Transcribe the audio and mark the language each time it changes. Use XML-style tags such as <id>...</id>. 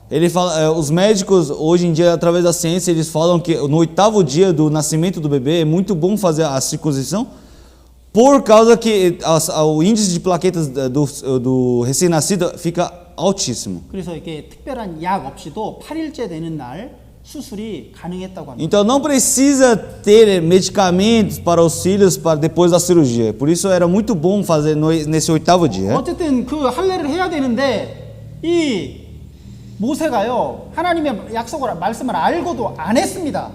<pt>Ele fala, os médicos hoje em dia, através da ciência, eles falam que no 8º dia do nascimento do bebê é muito bom fazer a circuncisão, por causa que o índice de plaquetas do recém-nascido fica altíssimo.</pt> <ko>그래서 이게 특별한 약 없이도 8일째 되는 날 수술이 가능했다고 합니다.</ko> <pt>Então não precisa ter medicamentos para os filhos para depois da cirurgia. Por isso era muito bom fazer nesse 8º dia.</pt> <ko>어쨌든 그 할례를 해야 되는데 이 모세가요 하나님의 약속을 말씀을 알고도 안 했습니다.</ko>